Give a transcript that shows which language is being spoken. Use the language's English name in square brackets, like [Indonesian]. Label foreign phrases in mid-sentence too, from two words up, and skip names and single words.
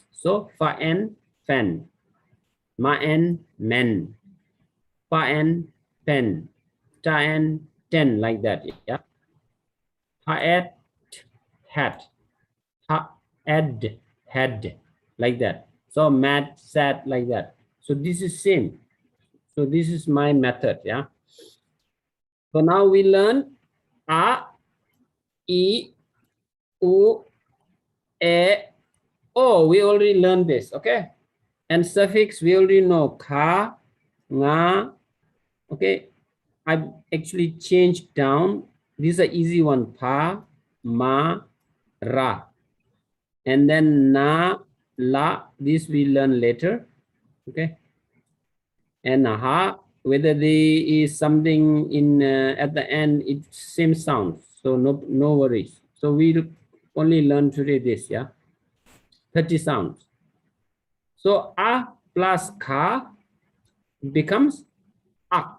[English] So fa and fan, ma and men, pa and pen, ta and ten, like that. Yeah. Ha at hat, ha ad had, like that. So mad, sad, like that. So this is same. So this is my method. Yeah. So now we learn a, e, u, e, o. We already learned this. Okay. And suffix we already know ka, nga. Okay. I actually changed down. These are easy one. Pa, ma, ra. And then na, la. This we learn later. Okay. And ha, whether there is something in at the end, it's same sound. So no worries. So we only learn today this, yeah. 30 sounds. So a plus ka becomes ak.